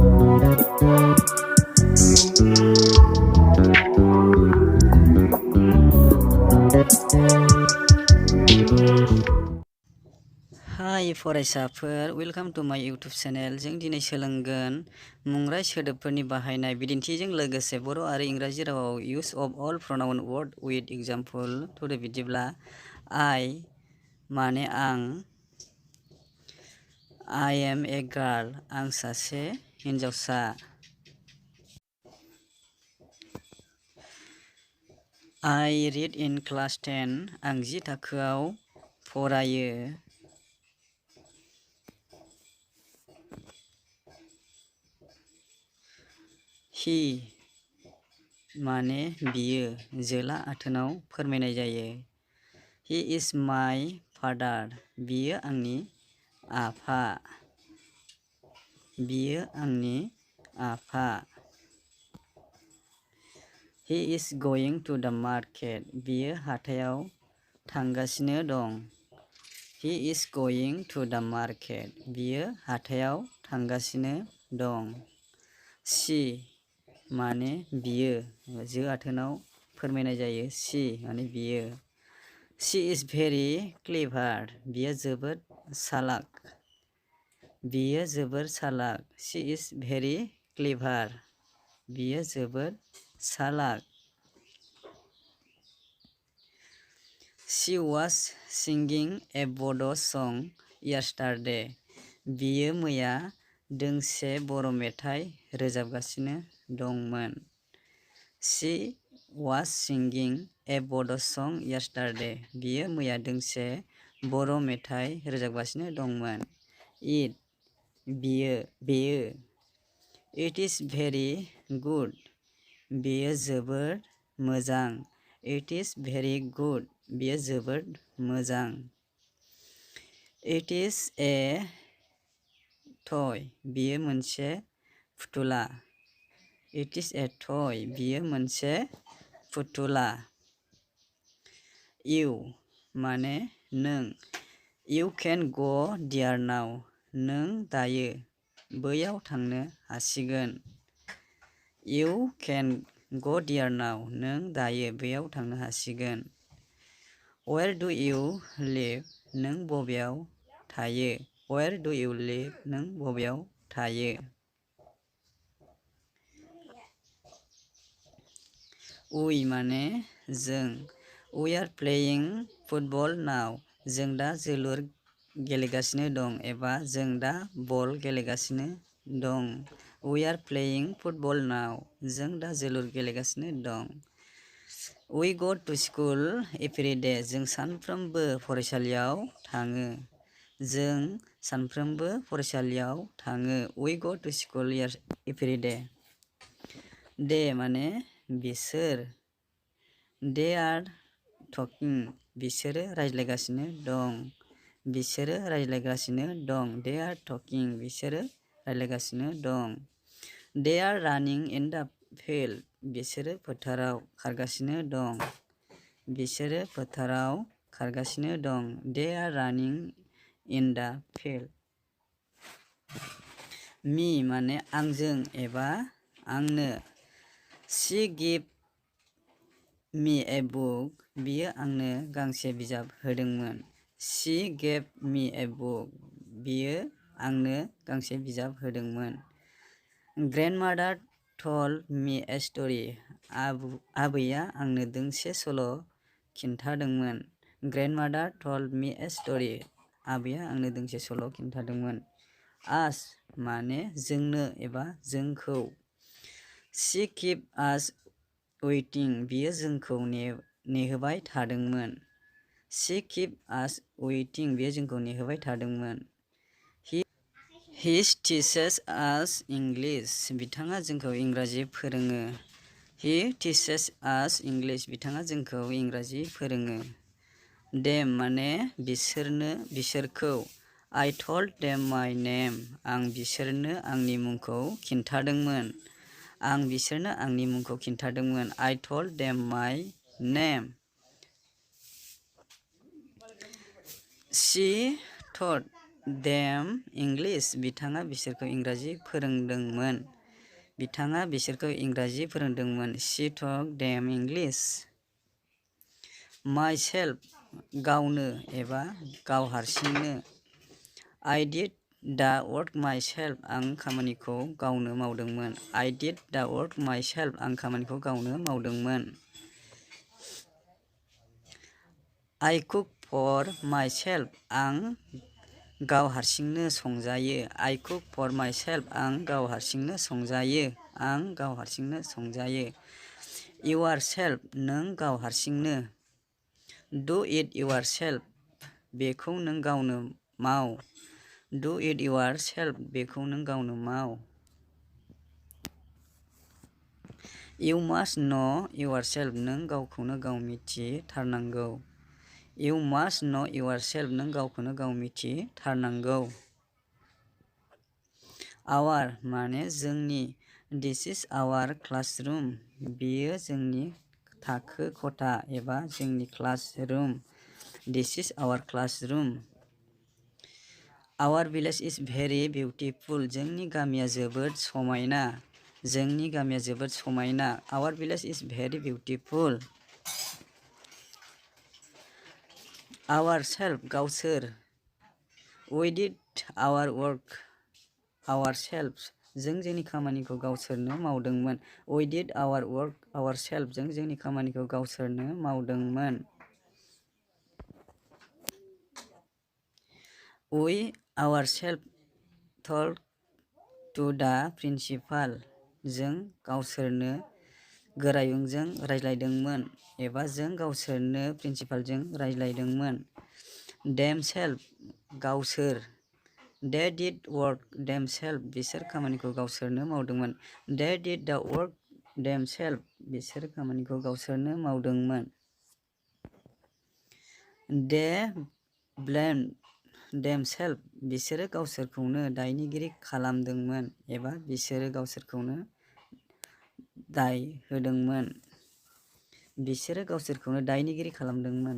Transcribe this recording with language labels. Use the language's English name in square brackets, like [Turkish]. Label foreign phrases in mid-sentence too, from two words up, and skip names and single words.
[English] Hi फरायसाफोर, welcome to my YouTube channel. [Bodo] जों दिनै सोलोंगोन मुंराय सोदोबफोरनि बाहायनाय बिदिन्थिजों लोगोसे बर' आरो इंराजि रावाव [English] use of all pronoun word with example. [Bodo] थुदो बिदिब्ला I माने आं, [English] I am a girl [Bodo] आं सासे हिन्जावसा, [English] I read in class 10 [Bodo] आं 10 थाखोआव फरायो, [English] he [Bodo] माने बियो जोला आथोनाव फोरमायनाय जायो, [English] he is my father [Bodo] बियो आंनि आफा, बियो आंनि आफा, [English] he is going to the market [Bodo] बियो हाथायाव थांगासिनो दं, [English] he is going to the market [Bodo] बियो हाथायाव थांगासिनो दं, she माने बियो जो आथोनाव फोरमायनाय जायो, she माने बियो, [English] she is very clever [Bodo] बियो जोबोद चालाक, बियो जोबोद चालाक, [English] she is very clever [Bodo] बियो जोबोद चालाक, [English] she was singing a Bodo song yesterday [Bodo] बियो मैया दोंसे बर' मेथाइ रोजाबगासिनो दंमोन, [English] she was singing a Bodo song yesterday [Bodo] बियो मैया दोंसे बर' मेथाइ रोजाबगासिनो दंमोन, [English] it बेयो it is very good [Bodo] बेयो जोबोद मोजां, [English] it is very good [Bodo] बेयो जोबोद मोजां, [English] it is a toy [Bodo] बेयो मोनसे फुथुला, [English] it is a toy [Bodo] बेयो मोनसे फुथुला, you माने नों, [English] you can go there now [Bodo] नों दायो बैयाव थांनो हासिगोन, [English] you can go there now [Bodo] नों दायो बैयाव थांनो हासिगोन, [English] where do you live [Bodo] नों बबेयाव थायो, [English] where do you live [Bodo] नों बबेयाव थायो, we माने जों, we are playing football now जों दा जोलुर गेलेगासिनो दं एबा जों दा बल गेलेगासिनो दं, [English] we are playing football now [Bodo] जों दा जोलुर गेलेगासिनो दं, [English] we go to school every day [Bodo] जों सानफ्रोमबो फरायसालियाव थाङो, जों सानफ्रोमबो फरायसालियाव थाङो, [English] we go to school every day, [Bodo] they माने बिसोर, they are talking बिसोरो रायज्लायगासिनो दं, बिसोरो रायज्लायगासिनो दं, [English] they are talking [Bodo] बिसोरो रायज्लायगासिनो दं, [English] they are running in the field [Bodo] बिसोरो फोथाराव खारगासिनो दं, बिसोरो फोथाराव खारगासिनो दं, [English] they are running in the field, [Bodo] me माने आंजों एबा आंनो, [English] she gave me a book [Bodo] बियो आंनो गांसे बिजाब होदोंमोन, [English] she gave me a book [Bodo] बियो आंनो गांसे बिजाब होदोंमोन, [English] grandmother told me a story [Bodo] आबैया आंनो दोंसे सल' खिन्थादोंमोन, [English] grandmother told me a story [Bodo] आबैया आंनो दोंसे सल' खिन्थादोंमोन, us माने जोंनो एबा जोंखौ, [English] she kept us waiting [Bodo] बियो जोंखौ नेहोबाय थादोंमोन, [English] she kept us waiting [Bodo] बियो जोंखौ नेहोबाय थादोंमोन, [English] he teaches us English [Bodo] बिथाङा जोंखौ इंराजि फोरोङो, [English] he teaches us English [Bodo] बिथाङा जोंखौ इंराजि फोरोङो, them माने बिसोरखौ, [English] I told them my name [Bodo] आं बिसोरनो आंनि मुंखौ खिन्थादोंमोन, आं बिसोरनो आंनि मुंखौ खिन्थादोंमोन, [English] I told them my name, she taught them English [Bodo] बिथाङा बिसोरखौ इंराजि फोरोंदोंमोन, बिथाङा बिसोरखौ इंराजि फोरोंदोंमोन। [English] She taught them English. [Bodo] Myself गावनो एबा गाव हारसिंनो। [English] I did the work myself [Bodo] आं खामानिखौ गावनो मावदोंमोन। [English] I did the work myself [Bodo] आं खामानिखौ गावनो मावदोंमोन। [English] I cook for myself [Bodo] आं गाव हारसिंनो संजायो। [English] I cook for myself [Bodo] आं गाव हारसिंनो संजायो। आं गाव हारसिंनो संजायो। Yourself नों गाव हारसिंनो। [English] Do it yourself [Bodo] बेखौ नों गावनो माव। [English] Do it yourself [Bodo] बेखौ नों गावनो माव। [English] You must know yourself [Bodo] नों गावखौनो गाव मिथिथारनांगौ। [English] You must know yourself [Bodo] नों गावखौनो गाव मिथिथारनांगौ। Our माने जोंनि। [English] This is our classroom [Bodo] बेयो जोंनि थाखो खथा एबा जोंनि classroom. [English] This is our classroom. Our village is very beautiful [Bodo] जोंनि गामिया जोबोद समायना। जोंनि गामिया जोबोद समायना। [English] Our village is very beautiful. [Bodo] Ourselves गावसोर। [English] We did our work ourselves [Bodo] जों जोंनि खामानिखौ गावसोरनो मावदोंमोन। [English] We did our work ourselves [Bodo] जों जोंनि खामानिखौ गावसोरनो मावदोंमोन। [English] We ourselves talked to the principal [Bodo] जों गावसोरनो गोरायुंजों रायज्लायदोंमोन एबा जों गावसोरनो प्रिन्सिपालजों रायज्लायदोंमोन। Themselves गावसोर। [English] They did work themselves [Bodo] बिसोर खामानिखौ गावसोरनो मावदोंमोन। [English] They did the work themselves [Bodo] बिसोर खामानिखौ गावसोरनो मावदोंमोन। [English] They blamed themselves [Bodo] बिसोरो गावसोरखौनो दायनिगिरि खालामदोंमोन एबा बिसोरो गावसोरखौनो दाय होदोंमोन। बिसोरो गावसोरखौनो दायनिगिरि खालामदोंमोन।